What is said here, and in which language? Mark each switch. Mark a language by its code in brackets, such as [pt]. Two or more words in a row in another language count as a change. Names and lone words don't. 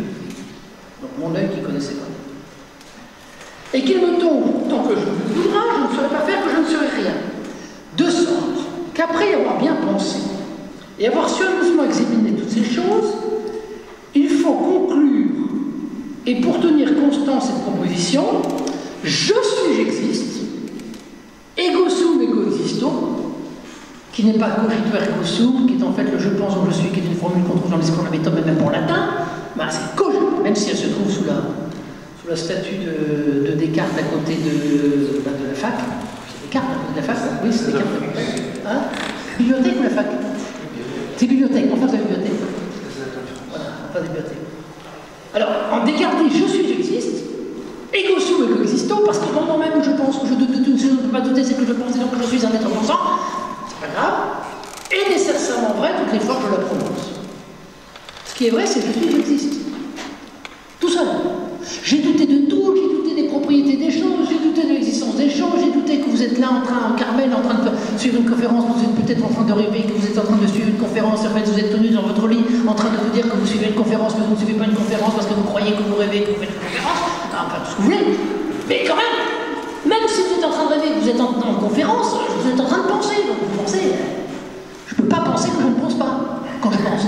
[fr] Donc mon œil qui connaissait pas. Et qu'il me tombe, tant que je me voudra, je ne saurais pas faire que je ne serai rien. De sorte qu'après y avoir bien pensé et avoir soigneusement examiné toutes ces choses, il faut conclure, et pour tenir constant cette proposition, je suis, j'existe, [la] ego sum, ego existo, [fr] qui n'est pas [la] cogito ergo sum, [fr] qui est en fait le je pense ou je suis, qui est une formule qu'on trouve dans les écoles de la méthode, même en latin, bah, c'est cogito, même si elle se trouve sous la statue de Descartes à côté de la fac. C'est Descartes à côté de la fac? Oui, c'est Descartes. Hein? Bibliothèque ou la fac? C'est bibliothèque, en face de la bibliothèque. Voilà, en face de la bibliothèque. Alors, en Descartes dit je suis, j'existe, [la] ego sum, ego existo, [fr] parce que dans le moment même où je pense que je doute, je ne peux pas douter, c'est que je pense, et donc que je suis un être pensant, c'est pas grave, et nécessairement vrai toutes les fois que je la prononce. Ce qui est vrai, c'est que je suis, j'existe. Tout seul. J'ai douté de tout, j'ai douté des propriétés des choses, j'ai douté de l'existence des choses, j'ai douté que vous êtes là en Carmel, en train de suivre une conférence, vous êtes peut-être en train de rêver, que vous êtes en train de suivre une conférence, en fait vous êtes tenu dans votre lit, en train de vous dire que vous suivez une conférence, mais vous ne suivez pas une conférence parce que vous croyez que vous rêvez, que vous faites une conférence, enfin tout ce que vous voulez, mais quand même si vous êtes en train de rêver, que vous êtes en conférence, vous êtes en train de penser, donc vous pensez, je ne peux pas penser que je ne pense pas, quand je pense.